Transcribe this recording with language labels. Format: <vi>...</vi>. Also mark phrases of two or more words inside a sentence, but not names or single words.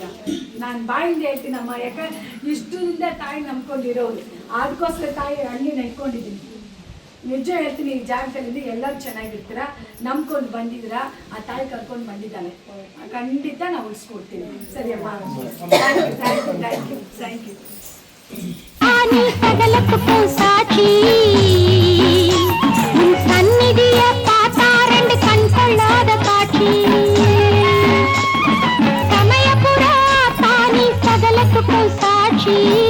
<kn>ನಾನು ಬಾಯಿಂದ ಹೇಳ್ತೀನಮ್ಮ, ಯಾಕಂದ್ರೆ ಇಷ್ಟದಿಂದ ತಾಯಿ ನಂಬ್ಕೊಂಡಿರೋರು. ಅದಕ್ಕೋಸ್ಕರ ತಾಯಿ ಹಳ್ಳಿನ ಇಟ್ಕೊಂಡಿದ್ದೀನಿ. ನಿಜ ಹೇಳ್ತೀನಿ, ಈ ಜಾಗದಲ್ಲಿ ಎಲ್ಲರೂ ಚೆನ್ನಾಗಿರ್ತೀರ, ನಂಬ್ಕೊಂಡು ಬಂದಿದ್ದೀರಾ. ಆ ತಾಯಿ ಕರ್ಕೊಂಡು ಬಂದಿದ್ದಾಳೆ, ಖಂಡಿತ ನಾವು ಉಳಿಸ್ಕೊಡ್ತೀನಿ. ಸರಿ ಅಮ್ಮ,</kn> <en>thank you.</en> <ta>சந்நிதிய பார்த்தா 2 கண் கொள்ளாத காட்சி. சமயபுர தானி சகலத்துக்கும் சாட்சி.</ta>